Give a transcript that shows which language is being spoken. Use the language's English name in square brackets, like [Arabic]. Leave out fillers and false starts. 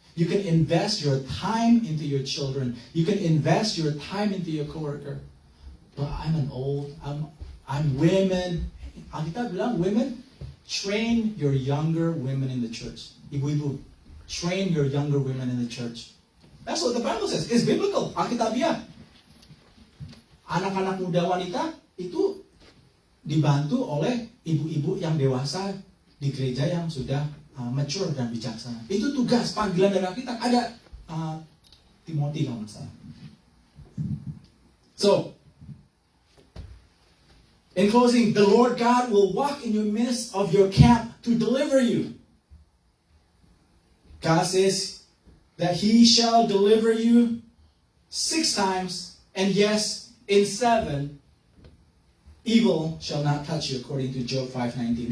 [English] You can invest your time into your children. You can invest your time into your coworker. But I'm women. [Indonesian] Kita bilang [English] women, train your younger women in the church. Ibu-ibu, train your younger women in the church. That's what the Bible says. It's biblical. Alkitabiah. [Indonesian] Anak-anak muda wanita itu dibantu oleh ibu-ibu yang dewasa di gereja yang sudah mature dan bijaksana. Itu tugas panggilan dari kita. Ada Timothy kalau nggak salah. [English] So, in closing, the Lord God will walk in your midst of your camp to deliver you. God says that He shall deliver you 6 times, and yes, in 7, evil shall not touch you, according to Job 5:19.